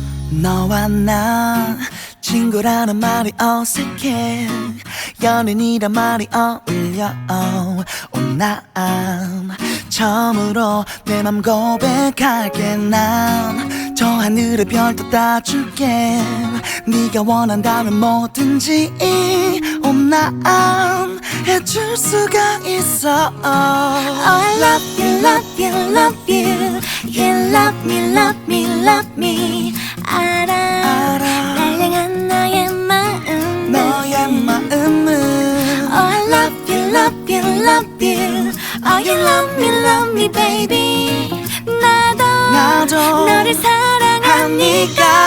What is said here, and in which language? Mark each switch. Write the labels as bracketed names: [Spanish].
[Korean] 너와 나 친구라는 말이 어색해 연인이란 말이 어울려 난 처음으로 내 맘 고백할게 난 저 하늘의 별도 따줄게 네가 원한다면 뭐든지 난 해줄 수가 있어 [English] I love you, love you, love you You love me, love me, love me [Korean] 알아 날 향한 너의 마음 너의 마음은 [English] Oh I love you, love you, love you Oh you love me baby [Korean] 나도 너를 사랑하니까